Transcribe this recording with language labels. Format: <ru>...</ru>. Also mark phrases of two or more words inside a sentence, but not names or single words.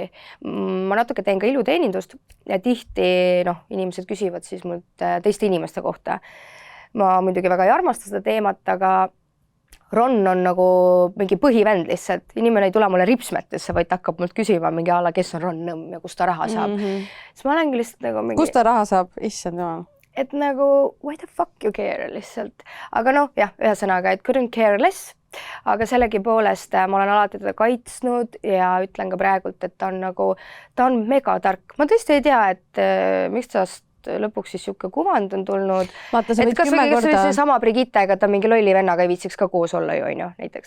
<et>Ma natuke teen ka iluteenindust ja tihti inimesed küsivad siis mult teiste inimeste kohta. Ma muidugi väga ei armasta seda teemat, aga Ron on nagu mingi põhivend lihtsalt. Inimene ei tule mulle ripsmetesse, vaid hakkab mult küsima mingi ala, kes on Ron Nõmm ja kust ta raha saab. Siis ma olengi lihtsalt nagu mingi... Kust ta raha saab? Issand jumal. Et nagu,</et> <en>why the fuck you care</en> <et>lihtsalt? Aga ühesõnaga, et</et> <en>couldn't care less.</en> <et>Aga sellegi poolest ma olen alati teda kaitsnud ja ütlen ka praegult, et ta on mega tark. Ma tõesti ei tea, et miks tast lõpuks siis siuke kuvand on tulnud. Vaata, sa võid 10 korda... See sama Brigittega, et ta mingi lolli vennaga ei viitsiks ka koos olla ju, näiteks.</et>